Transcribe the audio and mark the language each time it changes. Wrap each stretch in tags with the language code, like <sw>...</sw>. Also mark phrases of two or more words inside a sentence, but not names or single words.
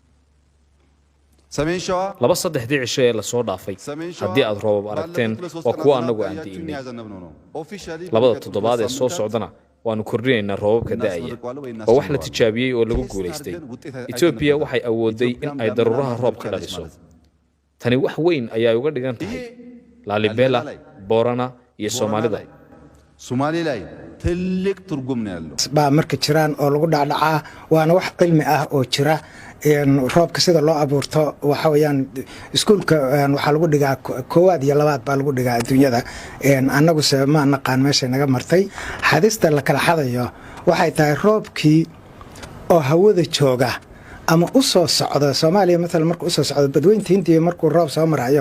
<so>laba saddexdii cisho ee la soo dhaafay haddii aad roobab aragteen waa kuwa annagu aan di'inay labada toddobaad ee soo socdana waanu kordhinaynaa roobabka da'aya waa wax la tijaabiyey oo lagu guulaystay Itoobiya waxay awooday in ay daruuraha roob ka dhaliso tani wax weyn ayaa uga dhigan tahay Lalibela Boorana iyo Soomaalida</so> <am>ትልቅ ትርጉም ነው ያለው</am> <so>baa marka jiraan oo lagu dhacdhacaa waana wax cilmi ah oo jira roobka sida loo abuurto waxa weeyaan iskuulka waxa lagu dhigaa koowaad iyo labaad baa lagu dhigaa adduunyada annagu ma naqaan meesha naga martay xadista la kala xadayo waxay tahay roobkii oo hawada jooga ama u soo socda Soomaaliya mesela markuu u soo socdo badweynta Hindiya markuu roob soo marayo</so>